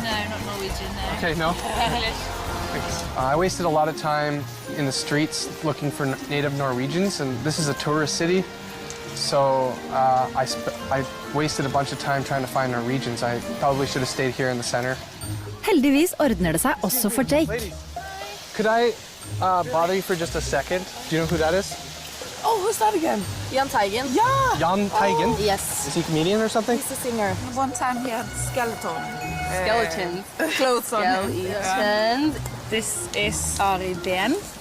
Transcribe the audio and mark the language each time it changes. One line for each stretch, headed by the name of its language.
English: No, I'm not Norwegian. No. Okay, no. English. Thanks. I wasted a lot of time in the streets looking for native Norwegians, and this is a tourist city. So I wasted a bunch of time trying to find Norwegians. I probably should have stayed here in the center.
Norwegian: Heldigvis ordner det seg også for Jake.
English: Could I bother you for just a second? Do you know who that is? Oh, who's that again? Jan Teigen. Yeah! Jan Teigen? Yes. Is he a comedian or something? He's a singer. One time he had Skeletons. Clothes on him. Skeletons. This is Ari Ben.